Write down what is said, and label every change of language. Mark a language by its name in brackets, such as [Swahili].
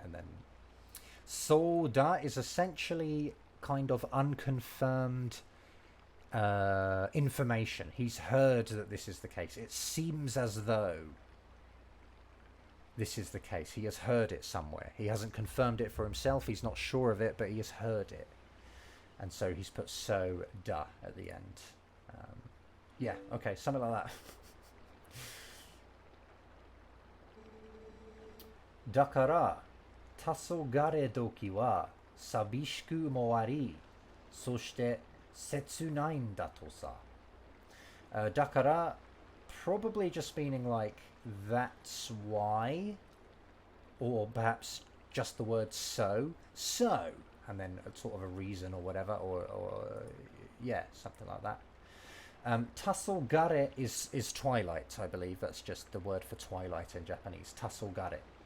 [English] And then soda is essentially kind of unconfirmed information. He's heard that this is the case. It seems as though. this is the case. He has heard it somewhere. He hasn't confirmed it for himself. He's not sure of it, but he has heard it. And so he's put so da at the end. Yeah, okay, something like that. [Japanese] だから、黄昏時は寂しくもあり、そして切ないんだとさ。だから [English] probably just meaning like that's why, or perhaps just the word so, and then a sort of a reason or whatever, or yeah, something like that. Tassogare is twilight, I believe. That's just the word for twilight in Japanese. Tassogare.